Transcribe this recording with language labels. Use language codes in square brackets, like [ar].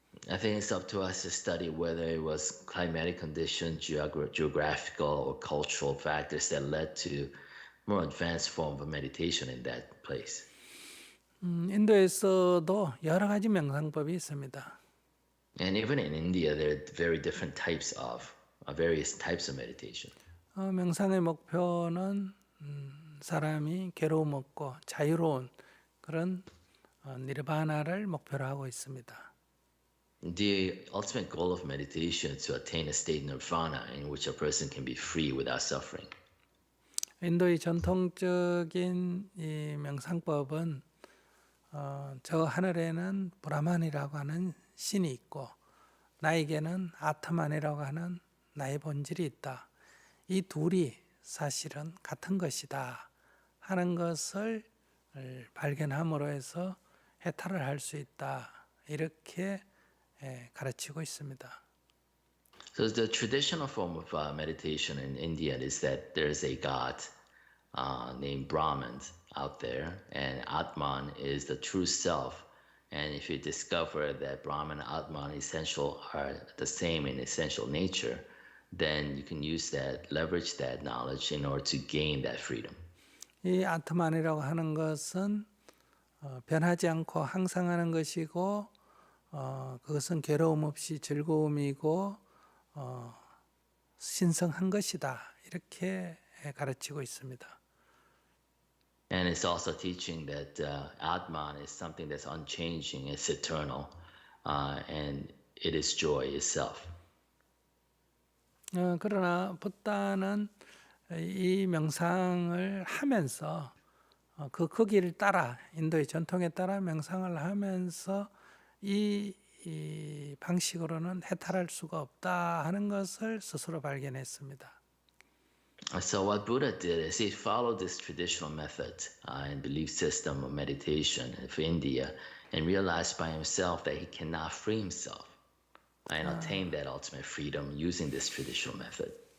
[en] I think it's up to us to study whether it was climatic conditions, geographical or cultural factors that led to more advanced form of meditation in that place. [ko] 인도에서도 여러 가지 명상법이 있습니다. [en] And even in India, there are very different types of various types of meditation. [ko] 명상의 목표는 사람이 괴로움 없고 자유로운 그런 니르바나를 목표로 하고 있습니다. [en] The ultimate goal of meditation is to attain a state nirvana in which a person can be free without suffering. [ko] 인도의 전통적인 이 명상법은 저 하늘에는 브라만이라고 하는 신이 있고 나에게는 아트만이라고 하는 나의 본질이 있다. 이 둘이 사실은 같은 것이다 하는 것을 발견함으로 해서 해탈을 할 수 있다. 이렇게 가르치고 있습니다. [en] So the traditional form of meditation in India is that there is a god named Brahman out there, and Atman is the true self. And if you discover that Brahman and Atman essential are the same in essential nature, then you can use that, leverage that knowledge in order to gain that freedom. [ko] 이 아트만이라고 하는 것은 변하지 않고 항상 하는 것이고 그것은 괴로움 없이 즐거움이고 신성한 것이다. 이렇게 가르치고 있습니다. [en] And it's also teaching that Atman is something that's unchanging, it's eternal, and it is joy itself. [ko] 그러나 붓다는 이 명상을 하면서 그 길을 따라 인도의 전통에 따라 명상을 하면서 이 방식으로는 해탈할 수가 없다 하는 것을 스스로 발견했습니다. [en] So what Buddha did is he followed this traditional method and belief system of meditation of India and realized by himself that he cannot free himself and attain that ultimate freedom using this traditional method.